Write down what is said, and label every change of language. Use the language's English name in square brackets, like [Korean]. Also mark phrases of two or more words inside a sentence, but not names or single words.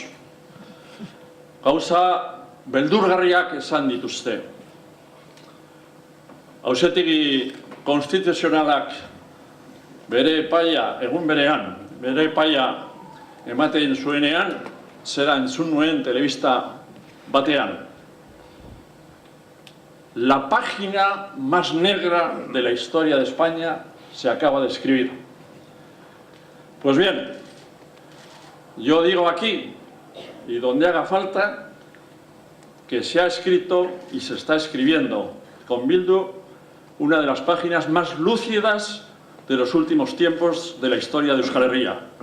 [Basque] Gauza beldurgarriak esan dituzte. Auzitegi konstituzionalak bere epaia, egun berean, bere epaia ematen zuenean, zera entzun nuen telebista batean. [Spanish] La página más negra de la historia de España se acaba de escribir. Pues bien, yo digo aquí, y donde haga falta, que se ha escrito y se está escribiendo con Bildu una de las páginas más lúcidas de los últimos tiempos de la historia de Euskal Herria.